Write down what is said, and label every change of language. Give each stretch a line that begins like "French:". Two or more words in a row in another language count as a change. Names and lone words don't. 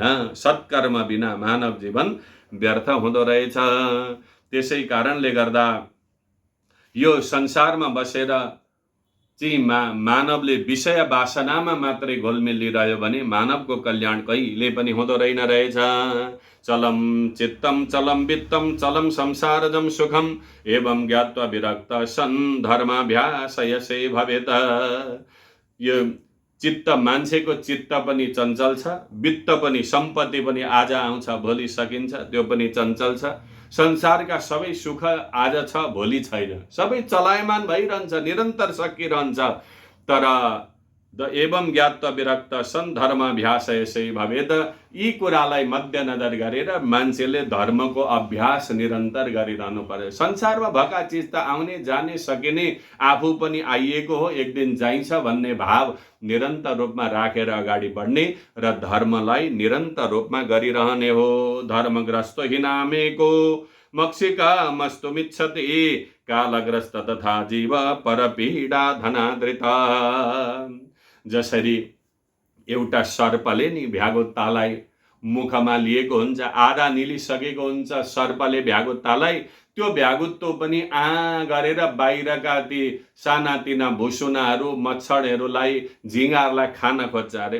Nepali: सत्कर्म बिना मानव जीवन व्यर्थ हुँदो रहेछ। त्यसै कारणले गर्दा यो संसारमा बसेर चाहिँ मानवले विषय वासनामा मात्रै घोलमिलिरह्यो भने मानवको कल्याण कहिले पनि हुँदो रहेछ।
Sanskrit: चलम चित्तम चलम वित्तम चलम संसारजम सुखम एवं ज्ञात्वा विरक्त सन् धर्माभ्यासयसे भवेत।
Nepali: यो चित्त, मान्छेको चित्त पनि चञ्चल छ, वित्त पनि, सम्पत्ति पनि आज आउँछ भोलि सकिन्छ, त्यो पनि चञ्चल छ। संसारका सबै सुख आज छ भोलि छैन, सबै चलायमान भइरहन्छ, निरन्तर सकिरहन्छ।
Sanskrit: तर एवं ज्ञात्वा विरक्त सन् धर्माभ्यासयसे भवेत।
Nepali: यी कुरालाई मध्यनजर गरेर मान्छेले धर्मको अभ्यास निरन्तर गरिरहनु पर्यो। संसारमा भएका चिज त आउने जाने सकिने, आफू पनि आइएको हो, एक दिन जाइन्छ भन्ने भाव निरन्तर रूपमा राखेर अगाडि बढ्ने र धर्मलाई निरन्तर रूपमा गरिरहने हो।
Sanskrit: धर्मग्रस्त हिनामेको मक्षिका मस्तुमिच्छति कालग्रस्त तथा जीव परपीडा धनादृता।
Nepali: जसरी एउटा सर्पले नि भ्यागुत्तालाई मुखमा लिएको हुन्छ, आधा निलिसकेको हुन्छ सर्पले भ्यागुत्तालाई, त्यो भ्यागुत्तो पनि गरेर बाहिरका ती सानातिना भुसुनाहरू, मच्छरहरूलाई, झिँगाहरूलाई खान खोज्छ अरे।